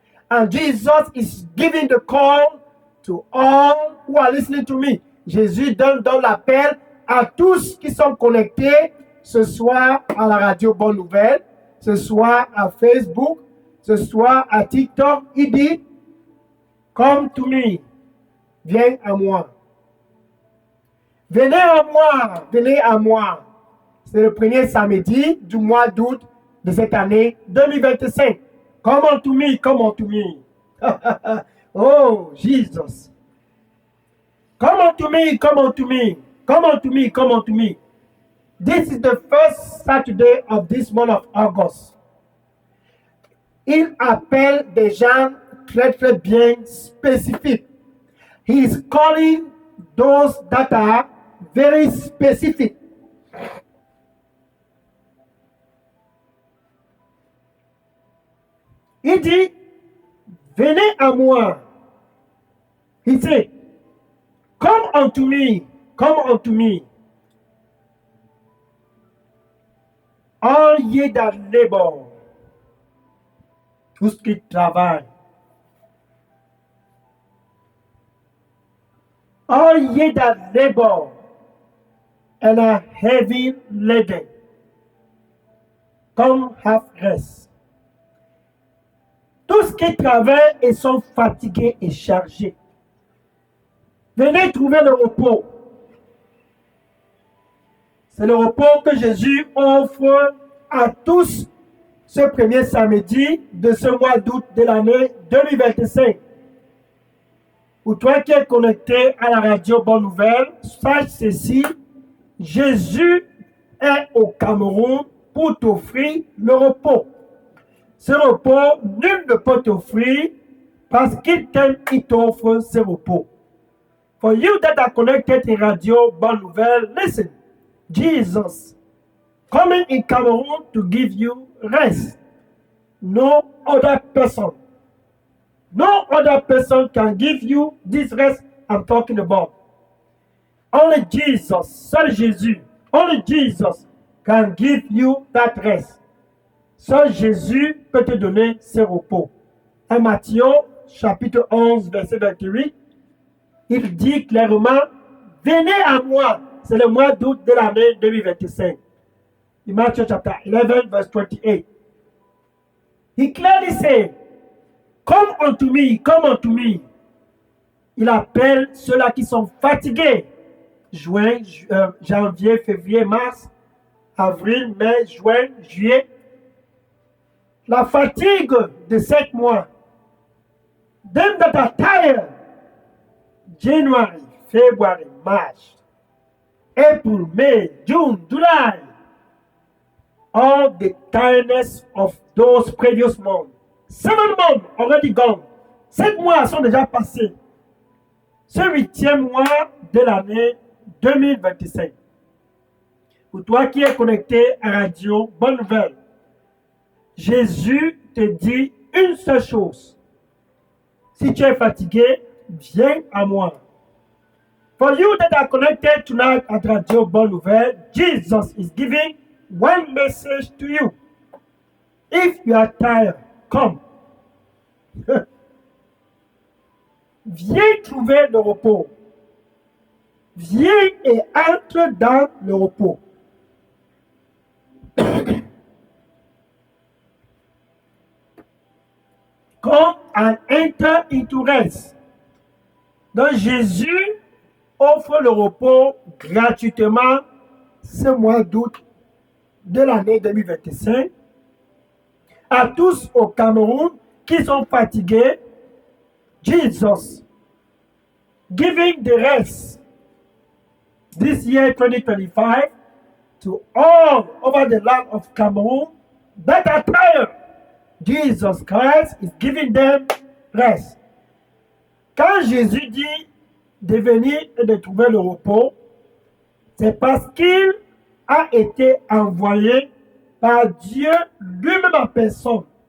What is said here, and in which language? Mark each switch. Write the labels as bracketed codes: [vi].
[en] And Jesus is giving the call to all who are listening to me. [fr] Jésus donne l'appel à tous qui sont connectés ce soir à la radio Bonne Nouvelle, ce soir à Facebook, ce soir à TikTok. Il dit, [en] come to me, [fr] viens à moi. Venez à moi, venez à moi. C'est le premier samedi du mois d'août de cette année 2025. [en] Come on to me, come on to me. Oh, Jesus. Come on to me, come on to me. Come on to me, come on to me. This is the first Saturday of this month of August. [fr] Il appelle des gens très très bien spécifiques. [en] He is calling those that are very specific. [fr] Il dit, venez à moi. [en] He said, come unto me, come unto me. All ye that labor, [fr] tous qui travaillent. [en] All ye that labor and are heavy laden, come have rest. [fr] Tous qui travaillent et sont fatigués et chargés, venez trouver le repos. C'est le repos que Jésus offre à tous ce premier samedi de ce mois d'août de l'année 2025. Pour toi qui es connecté à la radio Bonne Nouvelle, sache ceci, Jésus est au Cameroun pour t'offrir le repos. Ce repos, nul ne peut t'offrir parce qu'il t'aime, il t'offre ce repos. [en] For you that are connected in radio Bonne Nouvelle, listen, Jesus coming in Cameroon to give you rest. No other person can give you this rest I'm talking about. Only Jesus, [fr] seul Jésus, [en] only Jesus can give you that rest. [fr] Seul Jésus peut te donner ce repos. En Matthieu, chapitre 11, verset 28, il dit clairement, venez à moi. C'est le mois d'août de l'année 2025. [en] In Matthew chapter 11, verse 28. He clearly said, come unto me, come unto me. [fr] Il appelle ceux-là qui sont fatigués. Janvier, février, mars, avril, mai, juin, juillet. La fatigue de 7 mois. [en] Them that are tired. January, February, March, April, May, June, July. All the tiredness of those previous months. 7 months already gone. [fr] 7 mois sont déjà passés. Ce 8e mois de l'année 2025. Pour toi qui es connecté à Radio Bonne Nouvelle, Jésus te dit une seule chose. Si tu es fatigué, viens à moi. [en] For you that are connected tonight at Radio Bonne Nouvelle, Jesus is giving one message to you. If you are tired, come. [fr] Viens trouver le repos. Viens et entre dans le repos. [en] Come and enter into rest. [fr] Donc Jésus offre le repos gratuitement ce mois d'août de l'année 2025 à tous au Cameroun qui sont fatigués. [en] Jesus giving the rest this year 2025 to all over the land of Cameroon that are tired. Jesus Christ is giving them rest. [fr] Quand Jésus dit de venir et de trouver le repos, c'est parce qu'il a été envoyé par Dieu lui-même en personne.